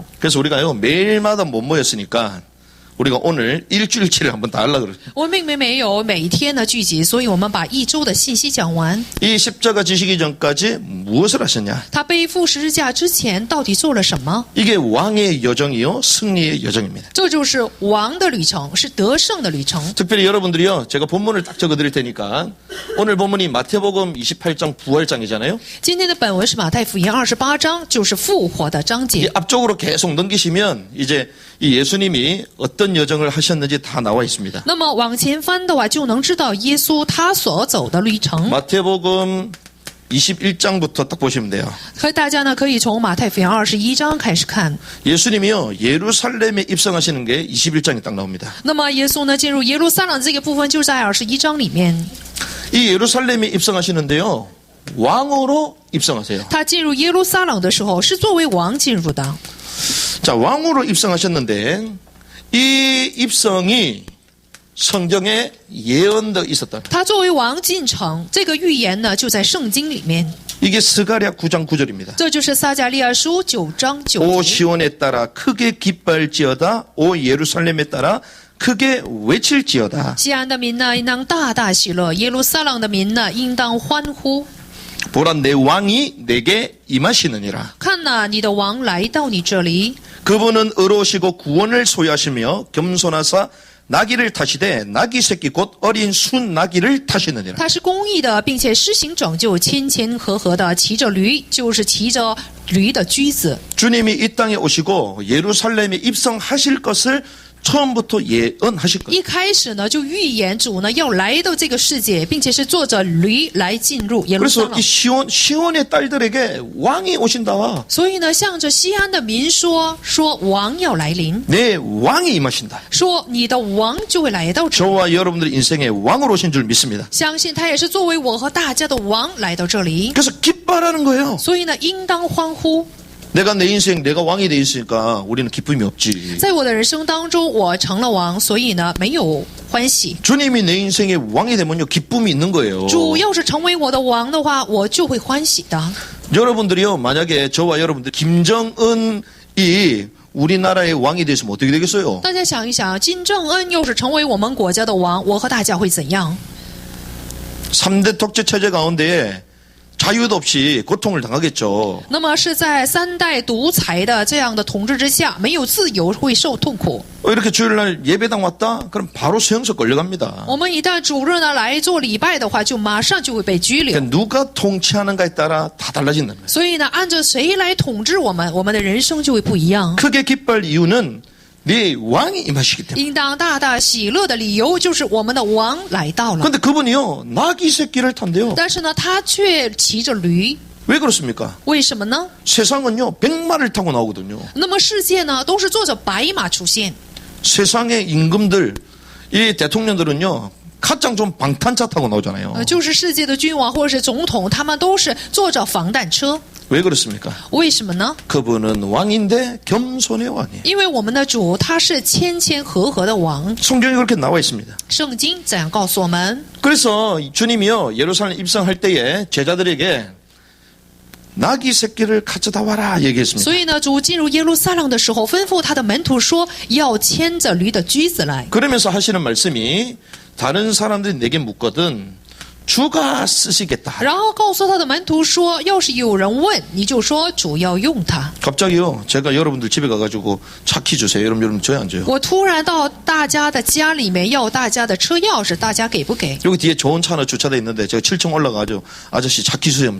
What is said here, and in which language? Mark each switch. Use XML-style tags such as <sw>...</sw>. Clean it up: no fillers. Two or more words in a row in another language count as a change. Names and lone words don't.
<ko>그래서 우리가요. 매일마다 못 모였으니까 우리가 오늘 일주일치를 한번 다 하려고 그래요.</ko> <zh>我们并没有每一天的聚集，所以我们把一周的信息讲完。</zh> <ko>이 십자가 지시기 전까지 무엇을 하셨냐?</ko> <zh>他背负十字架之前到底做了什么？</zh> <ko>이게 왕의 여정이요. 승리의 여정입니다.</ko> <zh>这就是王的旅程，是得胜的旅程。</zh> <ko>특별히 여러분들이요. 제가 본문을 딱 적어드릴 테니까 오늘 본문이 마태복음 28장 부활장이잖아요.</ko> <zh>今天的本文是马太福音28章，就是复活的章</zh> <ko>이</ko> <zh>节。</zh> <ko>앞쪽으로 계속 넘기시면 이제 이 예수님이 어떤 여정을 하셨는지 다 나와 있습니다.</ko> <zh>那么往前翻的话，就能知道耶稣他所走的旅程。</zh> <ko>마태복음 21장부터 딱 보시면 돼요.</ko> <zh>和大家呢可以从马太福音21章开始看。</zh> <ko>예수님이요. 예루살렘에 입성하시는 게 21장에 딱 나옵니다.</ko> <zh>那么耶稣呢进入耶路撒冷这个部分就在21章里面。</zh> <ko>이 예루살렘에 입성하시는데요. 왕으로 입성하세요.</ko> <zh>他进入耶路撒冷的时候是作为王进入的。</zh> <ko>자, 왕으로 입성하셨는데 이 입성이 성경에 예언되어 있었다.</ko> <zh>他作为王进城，这个预言呢就在圣经里面。</zh> <ko>이게 스가랴 9장 9절입니다.</ko> <zh>这就是撒迦利亚书9章9</zh> <ko>오</ko> <zh>节。</zh> <ko>시온에 따라 크게 기뻐할지어다. 오 예루살렘에 따라 크게 외칠지어다.</ko> <zh>西安的民呢，应当大大喜乐；耶路撒冷的民呢，应当欢呼。</zh> <ko>보라 내 왕이 내게 임하시느니라.</ko> <zh>看哪，你的王来到你这里，</zh> <ko>그분은 의로우시고 구원을 소유하시며 겸손하사 나귀를 타시되 나귀 새끼 곧 어린 순 나귀를 타시느니라.</ko> <zh>他是公义的，并且施行拯救，谦谦和和的骑着驴，就是骑着驴的驹子。</zh> <ko>주님이 이 땅에 오시고 예루살렘에 입성하실 것을 처음부터 예언하실 거예요.</ko> <zh>一开始呢，就预言主呢要来到这个世界，并且是坐着驴来进入耶路撒</zh> <ko>그래서</ko> <zh>冷</zh> <ko>이 。 시온의 딸들에게 왕이 오신다.</ko> <zh>所以呢，向着西安的民说王要来临，</zh> <ko>내 왕이 임하신다.</ko> <zh>说你的王就会来到这里。</zh> <ko>저와 여러분들의 인생의 왕으로 오신 줄 믿습니다.</ko> <zh>相信他也是作为我和大家的王来到这里，</zh> <ko>그래서 기뻐하라는 거예요.</ko> <zh>所以呢，应当欢呼。</zh> <ko>내가 내 인생 내가 왕이 돼 있으니까 우리는 기쁨이 없지.</ko> <zh>在我的人生当中，我成了王，所以呢，没有欢喜。</zh> <ko>주님이 내 인생의 왕이 되면요 기쁨이 있는 거예요.</ko> <zh>主要是成为我的王的话，我就会欢喜的。</zh> <ko>여러분들이요 만약에 저와 여러분들 김정은이 우리나라의 왕이 됐으면 어떻게 되겠어요?</ko> <zh>大家想一想，金正恩要是成为我们国家的王，我和大家会怎样？</zh> <ko>3대 독재 체제 가운데 자유도 없이 고통을 당하겠죠.</ko> <zh>那么是在3代独裁的这样的统治之下，没有自由，会受痛苦。</zh> <ko>이렇게 주일날 예배당 왔다? 그럼 바로 수용소 끌려갑니다.</ko> <zh>我们一旦主日呢来做礼拜的话，就马上就会被拘留。</zh> <ko>그러니까 누가 통치하는가에 따라 다 달라진다는 거예요.</ko> <zh>所以呢，按照谁来统治我们，我们的人生就会不一样。</zh> <ko>크게 기뻐할 이유는 네 왕이 임하시기 때문에.</ko> <zh>应当大大喜乐的理由就是我们的王来到了。</zh> <ko>그런데 그분이요 나귀 새끼를 탄대요.</ko> <zh>但是呢，他却骑着驴，</zh> <ko>왜 그렇습니까?</ko> <zh>为什么呢？</zh> <ko>세상은요 백마를 타고 나오거든요.</ko> <zh>那么世界呢，都是坐着白马出现。</zh> <ko>세상의 임금들 이 대통령들은요 가장 좀 방탄차 타고 나오잖아요.</ko> <zh>就是世界的君王或者是总统，他们都是坐着防弹车。</zh> <ko>왜 그렇습니까?</ko> <zh>为什么呢？</zh> <ko>그분은 왕인데 겸손의 왕이에요.</ko> <zh>因为我们的主他是谦谦和和的王。</zh> <ko>성경에 그렇게 나와 있습니다.</ko> <zh>圣经这样告诉我们。</zh> <ko>그래서 주님이요 예루살렘 입성할 때에 제자들에게 나귀 새끼를 가져다 와라 얘기했습니다.</ko> <zh>所以呢，主进入耶路撒冷的时候，吩咐他的门徒说，要牵着驴的驹子来。</zh> <ko>그러면서 하시는 말씀이 다른 사람들이 내게 묻거든 주가 쓰시겠다.</ko> <zh>然后告诉他的门徒说，要是有人问，你就说主要用它。</zh> <ko>갑자기요 제가 여러분들 집에 가가지고 차키 주세요. 여러분 줘야 안 줘요?</ko> <zh>我突然到大家的家里面要大家的车钥匙，大家给不给？</zh> <ko>여기 뒤에 좋은 차 하나 주차돼 있는데 제가 7층 올라가가지고 아저씨 차키 주세요.</ko>